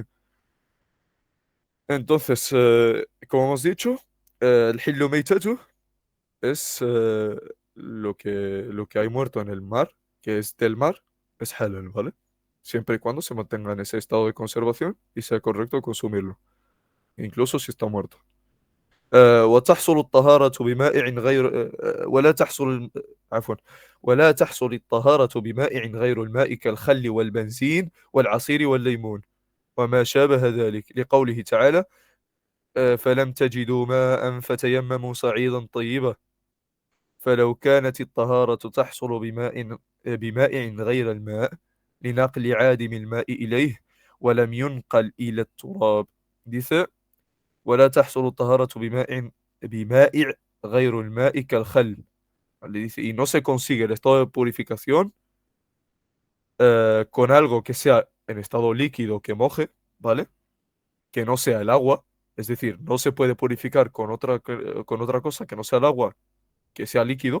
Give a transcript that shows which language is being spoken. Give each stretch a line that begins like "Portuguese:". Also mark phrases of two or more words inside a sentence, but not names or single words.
Spanish: Entonces, como hemos dicho, el
Arabic: حل ميتته
Spanish: es lo que hay muerto en el mar, que es del mar, es halal, ¿vale? Siempre y cuando se mantenga en ese estado de conservación y sea correcto consumirlo, incluso si está muerto.
Arabic: وتحصل الطهارة بمائع غير ولا تحصل عفوا ولا تحصل الطهارة بمائع غير الماء كالخل والبنزين والعصير والليمون وما شابه ذلك لقوله تعالى فلم تجدوا ماء فتيمموا صعيدا طيبا فلو كانت الطهارة تحصل بمائع غير الماء لنقل عادم الماء إليه ولم ينقل إلى التراب.
Spanish: Dice,
Arabic: ولا تحصل الطهارة بمائع غير الماء كالخل.
Spanish: Le dice, y no se consigue el estado de purificación con algo que sea en estado líquido que moje, ¿vale? Que no sea el agua. Es decir, no se puede purificar con otra cosa que no sea el agua, que sea líquido.